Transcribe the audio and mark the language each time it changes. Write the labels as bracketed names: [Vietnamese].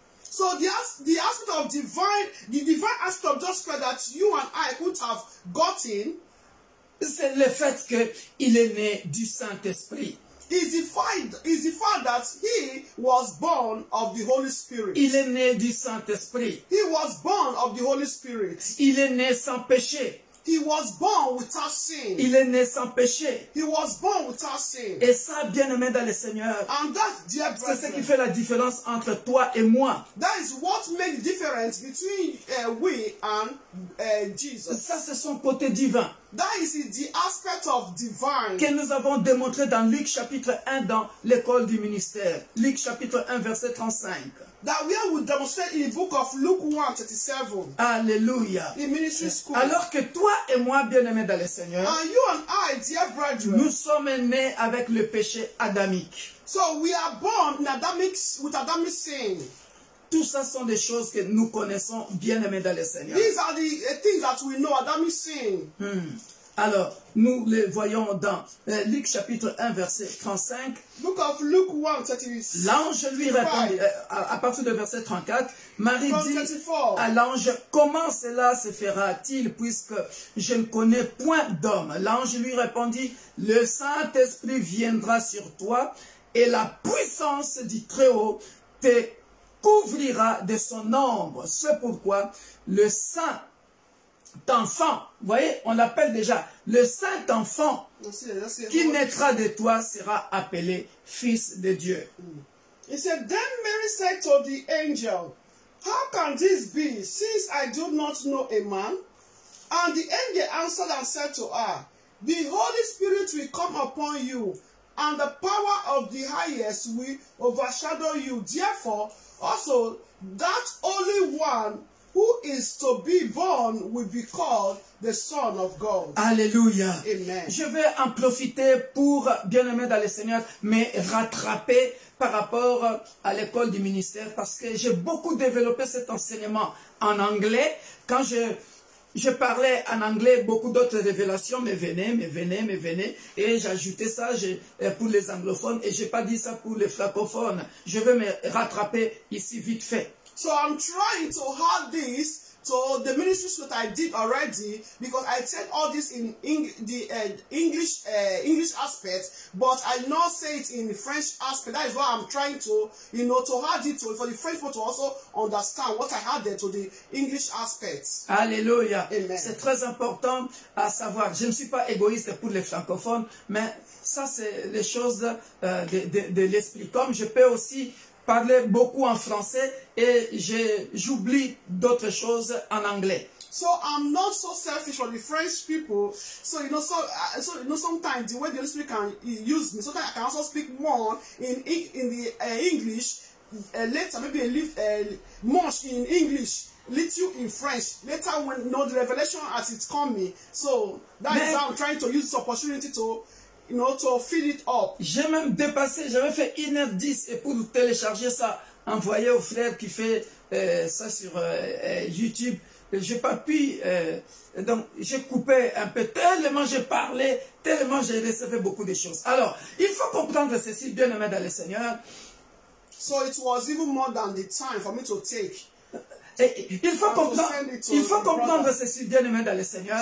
[English] So the aspect of the divine aspect of Jesus Christ that you and I could have gotten [French] C'est le fait qu'il est né du Saint-Esprit. [English] is the fact that he was born of the Holy Spirit. [French] Il est né du Saint-Esprit. [English] He was born of the Holy Spirit. [French] Il est né sans péché. [English] He was born without sin. [French] Il est né sans péché. [English] He was born without sin. [French] Et ça, bien-aimé dans le Seigneur, [English] And that, dear [French] c'est ce qui [English] brethren, [French] fait la différence entre toi et moi. [English] that is what makes the difference between we and Jesus. [French] Ça, c'est son côté divin [English] That is the aspect of divine [French] que nous avons démontré dans Luc chapitre 1 dans l'école du ministère. Luc chapitre 1 verset 35. [English] that we will demonstrate in the book of Luke 1:37 Alléluia. in ministry school. [French] Alors que toi et moi, bien-aimés dans le Seigneur, [English] And you and I, dear brethren, [French] nous sommes nés avec le péché adamique. [English] so we are born with Adamic sin. [French] Tout ça sont des choses que nous connaissons, bien-aimés dans le Seigneur. [English] These are the things that we know, Adamic sin. [French] Alors, nous les voyons dans Luc chapitre 1 verset 35. [English] Book of Luke 1:36. [French] L'ange lui répondit, à partir de verset 34, Marie [English] From [French] dit [English] 34. [French] à l'ange, comment cela se fera-t-il puisque je ne connais point d'homme? L'ange lui répondit, le Saint-Esprit viendra sur toi et la puissance du Très-Haut te couvrira de son ombre. C'est pourquoi le Saint-Enfant, vous voyez, on l'appelle déjà le Saint-Enfant qui naîtra de toi sera appelé Fils de Dieu. [English] He said, then Mary said to the angel, how can this be, since I do not know a man? And the angel answered and said to her, the Holy Spirit will come upon you, and the power of the highest will overshadow you. Therefore, also, that Holy One who is to be born will be called the Son of God. Alléluia. Amen. [French] Je vais en profiter pour, bien-aimé dans le Seigneur, me rattraper par rapport à l'école du ministère parce que j'ai beaucoup développé cet enseignement en anglais. Quand je parlais en anglais, beaucoup d'autres révélations me venaient, et j'ajoutais ça pour les anglophones, et je n'ai pas dit ça pour les francophones. Je vais me rattraper ici vite fait. [English] So I'm trying to add this to the ministries that I did already, because I said all this in English aspect, but I not say it in the French aspect. That is why I'm trying to, to add it to, for the French people to also understand what I added to the English aspects. Alléluia. Amen. [French] C'est très important à savoir. Je ne suis pas égoïste pour les francophones, mais ça c'est les choses de l'esprit. Comme je peux aussi parler beaucoup en français et j'oublie d'autres choses en anglais. [English] So I'm not so selfish for the French people. So sometimes the way the Holy Spirit can use me, sometimes I can also speak more in the English later, maybe much in English, little in French. Later when the revelation as it's coming. So that is how I'm trying to use this opportunity to to fill it up. [French] J'ai même dépassé, j'avais fait 1h10 et pour télécharger ça, envoyer au frère qui fait ça sur YouTube, j'ai pas pu, donc j'ai coupé un peu, tellement j'ai parlé, tellement j'ai recevé beaucoup de choses. Alors, il faut comprendre ceci, bien aimé dans le Seigneur. [English] So it was even more than the time for me to take. [French] Il faut comprendre ceci, bien aimé dans le Seigneur.